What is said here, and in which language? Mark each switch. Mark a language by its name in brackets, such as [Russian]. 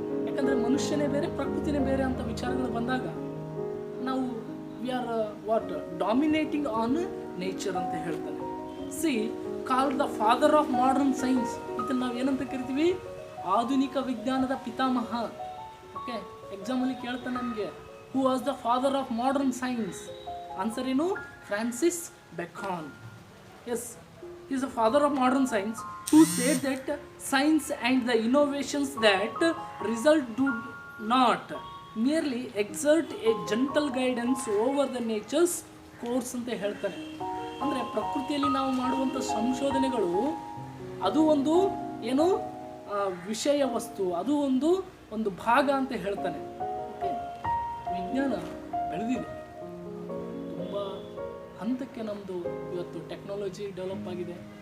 [Kannada] ಯಾಕಂದರೆ ಮನುಷ್ಯನೇ ಬೇರೆ ಪ್ರಕೃತಿನೇ ಬೇರೆ ಅಂತ ವಿಚಾರಗಳು ಬಂದಾಗ ನಾವು [English] we are what dominating on nature [Kannada] ಅಂತ ಹೇಳ್ತಾನೆ. [English] See called the father of modern science. [Kannada] ಇದನ್ನು ನಾವು ಏನಂತ ಕರಿತೀವಿ, ಆಧುನಿಕ ವಿಜ್ಞಾನದ ಪಿತಾಮಹ. ಓಕೆ, ಎಕ್ಸಾಮಲ್ಲಿ ಕೇಳ್ತಾನೆ ನಮಗೆ, [English] Who was the father of modern science? [Kannada] Answer ಏನು, Francis ಬೆಕಾನ್. [English] yes, he is the father of modern science, who said that science and the innovations that result do not merely exert a gentle guidance over the nature's course [Kannada] ಅಂತ ಹೇಳ್ತಾನೆ. ಅಂದರೆ ಪ್ರಕೃತಿಯಲ್ಲಿ ನಾವು ಮಾಡುವಂಥ ಸಂಶೋಧನೆಗಳು ಅದು ಒಂದು ಏನು ವಿಷಯ ವಸ್ತು, ಅದು ಒಂದು ಭಾಗ ಅಂತ ಹೇಳ್ತಾನೆ. ಓಕೆ, ವಿಜ್ಞಾನ ಬೆಳೆದಿದೆ, ತುಂಬ ಹಂತಕ್ಕೆ ನಮ್ಮದು ಇವತ್ತು ಟೆಕ್ನಾಲಜಿ ಡೆವಲಪ್ ಆಗಿದೆ.